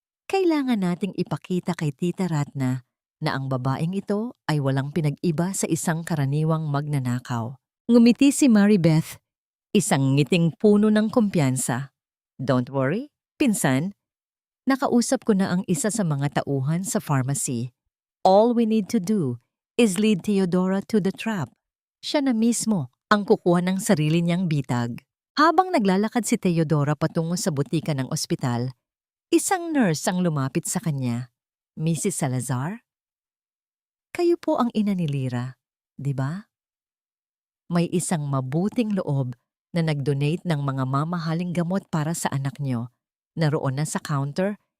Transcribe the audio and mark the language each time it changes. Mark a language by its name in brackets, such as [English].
[Filipino] Kailangan nating ipakita kay Tita Ratna na ang babaeng ito ay walang pinag-iba sa isang karaniwang magnanakaw. Ngumiti si Maribeth, isang ngiting puno ng kumpiyansa. [English] Don't worry, [Filipino] pinsan. Nakausap ko na ang isa sa mga tauhan sa pharmacy. [English] All we need to do is lead Teodora to the trap. [Filipino] Siya na mismo ang kukuha ng sarili niyang bitag. Habang naglalakad si Teodora patungo sa butika ng ospital, isang nurse ang lumapit sa kanya. Mrs. Salazar? Kayo po ang ina ni Lyra, di ba? May isang mabuting loob na nag-donate ng mga mamahaling gamot para sa anak niyo. Naroon na sa counter